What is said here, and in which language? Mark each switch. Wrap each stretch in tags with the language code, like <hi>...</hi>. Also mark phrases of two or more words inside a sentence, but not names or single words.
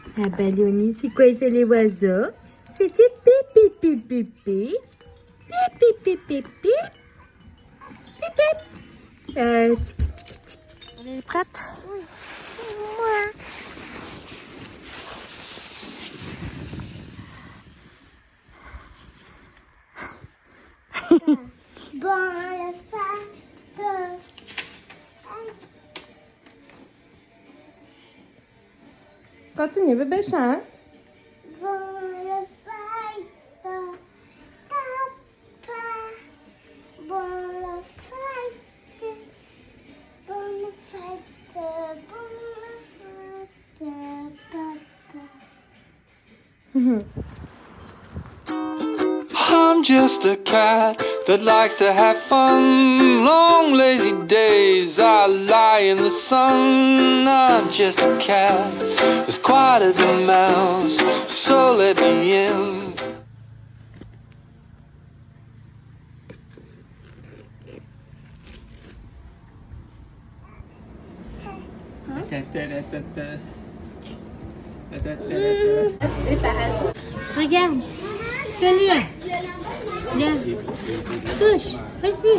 <fr>Ah, Balloni, c'est quoi ça les oiseaux? C'est du pipi pipi pipi. Pipi pipi pipi. Pipi. Tiki tiki tiki. On est prête? Oui. Ouais. Bon, le faire Continue, bébé, chante. bon, le faire papa. Bon, le faire bon, le faire papa.</fr> <en>I'm just a cat that likes to have fun. Long lazy days I lie in the sun. I'm just a cat as quiet as a mouse, so let me in.</en> <fr>Regarde. Fais-le. Viens. Touche. Vas-y.</fr>